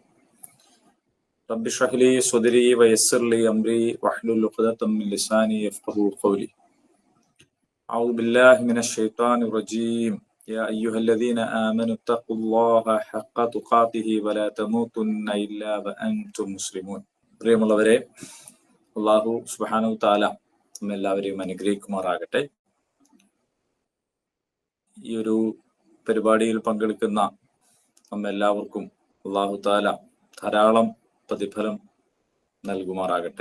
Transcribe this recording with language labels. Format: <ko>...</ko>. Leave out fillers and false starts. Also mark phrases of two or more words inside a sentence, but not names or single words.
<ar>رب اشرح لي صدري ويسر لي أمري واحلل عقدة من لساني يفقهوا قولي. أعوذ بالله من الشيطان الرجيم. يا أيها الذين آمنوا اتقوا الله حق تقاته ولا تموتن إلا وأنتم مسلمون.</ar> <ml>പ്രിയമുള്ളവരെ, അല്ലാഹു</ml> <ar>سبحانه تعالى</ar> <ml>നമ്മെല്ലാവരെയും അനുഗ്രഹിക്കുമാറാകട്ടെ. ഈ ഒരു പരിപാടിയിൽ പങ്കെടുക്കുന്ന നമ്മെല്ലാവർക്കും</ml> <ar>الله تعالى</ar> <ml>ധാരാളം പ്രതിഫലം നൽകുമാറാകട്ടെ.</ml>